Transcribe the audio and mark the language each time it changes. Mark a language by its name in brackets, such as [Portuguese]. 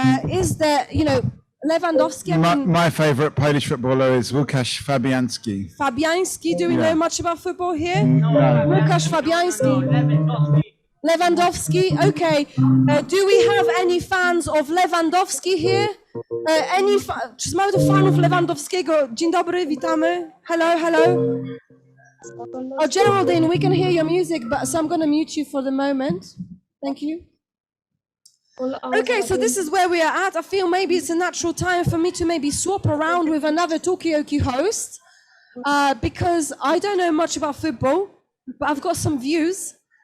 [English] Is there, Lewandowski? My favourite Polish footballer is Łukasz Fabianski. Fabianski, do we know much about football here? No. Łukasz Fabianski. Lewandowski, okay. Do we have any fans of Lewandowski here? [Polish] Czy mamy tu fanów Lewandowskiego? Dzień dobry, witamy. Hello. [English] Oh, Geraldine, we can hear your music, so I'm going to mute you for the moment. Thank you. Okay, so this is where we are at. I feel maybe it's a natural time for me to maybe swap around with another Talkaoke host, because I don't know much about football, but I've got some views.